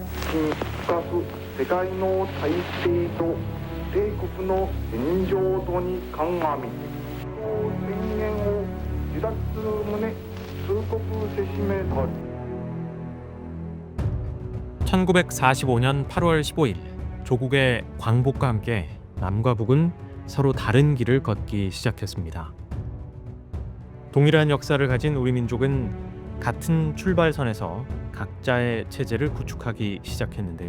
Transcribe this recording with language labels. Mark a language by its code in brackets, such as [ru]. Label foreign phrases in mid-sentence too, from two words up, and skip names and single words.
[ja] 深く世界の体制と帝国の現状とに鑑み宣言を受諾する旨通告せしめたり。 [ko] 1945년 8월 15일 조국의 광복과 함께 남과 북은 서로 다른 길을 걷기 시작했습니다. 동일한 역사를 가진 우리 민족은 같은 출발선에서 각자의 체제를 구축하기 시작했는데요.